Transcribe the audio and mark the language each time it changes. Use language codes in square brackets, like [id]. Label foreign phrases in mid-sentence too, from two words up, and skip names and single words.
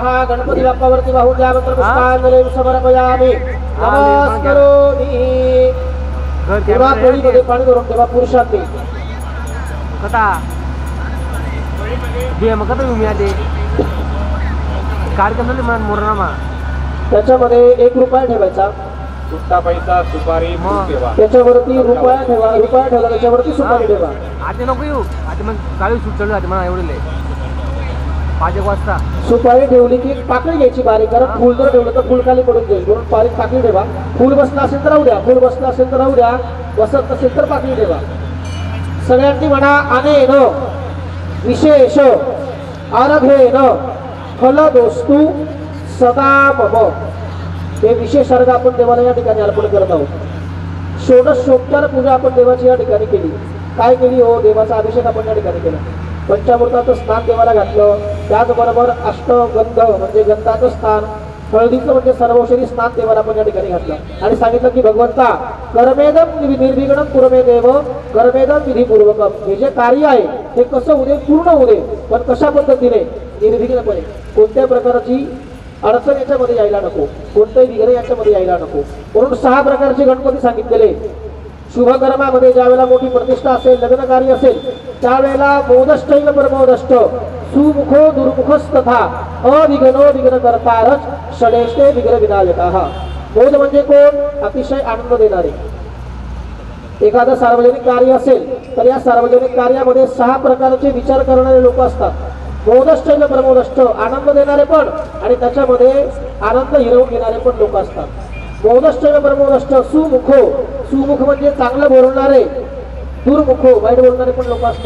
[mr] गणपती बाप्पावरती वाहून द्या. [sa] मंत्र पुष्पांजलिं समर्पयामि. नमस्करोमि. [mr] पुन्हा पोळीमध्ये पाणी भरून ठेवा. पुरुषांनी कथा जे मग कथा तुम्ही आले कार्यक्रम मोरणा त्याच्यामध्ये 1 रुपया ठेवायचा. सुट्टा पैसा सुपारी फूल ठेवा. त्याच्यावरती रुपया ठेवा. रुपया ठेवला त्याच्यावरती सुपारी ठेवा. आता नको येऊ. आता मग गावी सूट चालू आहे मला एवढे 5 वाजता. सुपारी ठेवली की पाकळी घ्यायची बारीक. कारण फुल जर ठेवलं तर फुल खाली पडून जाईल. म्हणून बारीक पाकळी ठेवा. फुल बसला असेल तर राहू द्या. फुल बसला असेल तर राहू द्या. बसत नसेल तर पाकळी ठेवा. सगळ्यांनी म्हणा [sa] अनेन विशेष अर्घेन फलदोस्तु सदा मम. [mr] हे विशेष अर्घ आपण देवाला या ठिकाणी अर्पण करत आहोत. षोडशोपचार पूजा आपण देवाची या ठिकाणी केली. काय केली हो? देवाचा अभिषेक आपण या ठिकाणी केला. पंचामृताचं स्नान देवाला घातलं. त्याचबरोबर अष्टगंध म्हणजे गंधाचं स्नान, हळदीचं म्हणजे सर्वौषधी स्नान देवाला आपण या ठिकाणी घातलं आणि सांगितलं की भगवंता [sa] कर्मेदम निर्विघ्नं कुरमे देव कर्मेदम विधिपूर्वकम. [mr] हे जे कार्य आहे ते कसं होऊ दे, पूर्ण होऊ दे, पण कशा पद्धतीने? निर्विघ्नपणे. कोणत्या प्रकारची अडचण याच्यामध्ये यायला नको, कोणतंही विघ्न याच्यामध्ये यायला नको. म्हणून 6 प्रकारचे गणपती सांगितलेले. शुभकर्मामध्ये ज्यावेळेला मोठी प्रतिष्ठा असेल, लग्न कार्य असेल, त्यावेळेला [sa] मोदष्टैव परमोदष्ट सुमुखो दुर्मुखस्तथा अविघ्नो विघ्नकर्तारच षडेष्टे विघ्न विनायकः. [mr] मोद म्हणजे कोण? अतिशय आनंद देणारे. एखादं सार्वजनिक कार्य असेल तर या सार्वजनिक कार्यामध्ये 6 प्रकारचे विचार करणारे लोक असतात. [sa] मोदष्टैव परमोदष्ट [mr] आनंद देणारे पण आणि त्याच्यामध्ये आनंद हिरवून घेणारे पण लोक असतात. [sa] मोदष्टैव परमोदष्ट सुमुखो, [mr] सुमुख म्हणजे चांगलं बोलणारे, दुर्मुखो वाईट बोलणारे पण लोक असतात.